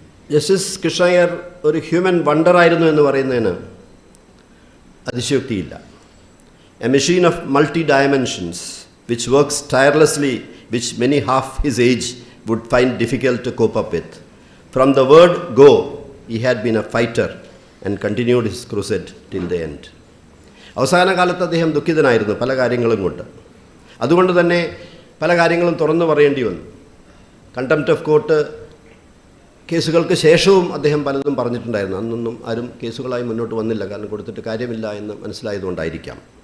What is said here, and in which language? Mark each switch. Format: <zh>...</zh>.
<ml>Justice Krishna Iyer ഒരു human വണ്ടറായിരുന്നു എന്ന് പറയുന്നതിന് അതിശയോക്തിയില്ല.</ml> <en>A machine of multi dimensions which works tirelessly which many half his age would find difficult to cope up with. From the word go he had been a fighter and continued his crusade till the end.</en> <ml>അവസാന കാലത്ത് അദ്ദേഹം ദുഃഖിതനായിരുന്നു പല കാര്യങ്ങളും കൊണ്ട്. അതുകൊണ്ട് തന്നെ പല കാര്യങ്ങളും തുറന്നു പറയേണ്ടി വന്നു. കണ്ടംപ്റ്റ് ഓഫ് കോർട്ട് കേസുകൾക്ക് ശേഷവും അദ്ദേഹം പലതും പറഞ്ഞിട്ടുണ്ടായിരുന്നു. അന്നൊന്നും ആരും കേസുകളായി മുന്നോട്ട് വന്നില്ല, കാരണം കൊടുത്തിട്ട് കാര്യമില്ല എന്ന് മനസ്സിലായതുകൊണ്ടായിരിക്കാം.</ml>